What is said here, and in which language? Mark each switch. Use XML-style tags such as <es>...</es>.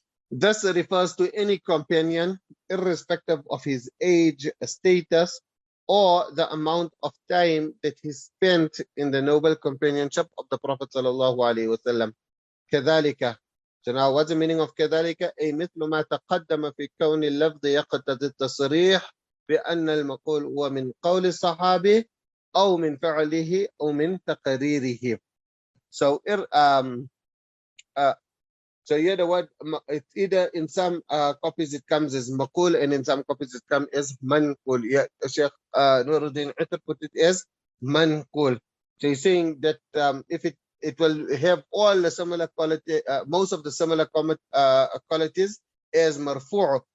<en>This refers to any companion, irrespective of his age, status, or the amount of time that he spent in the noble companionship of the Prophet sallallahu alaihi wasallam.</en> <ar>كذلك.</ar> <en>So now what's the meaning of كذلك?</en> <ar>أي مثل ما تقدم في كون اللفظ يقتضي التصريح بأن المقول هو من قول الصحابي أو من فعله أو من تقريره.</ar> <en>So so here the word, it's either in some copies it comes as maqul, and in some copies it comes as manqul. Yeah, Sheikh Nuruddin Itr put it as manqul. So he's saying that if it will have all the similar quality, most of the similar qualities as marfu'.</en>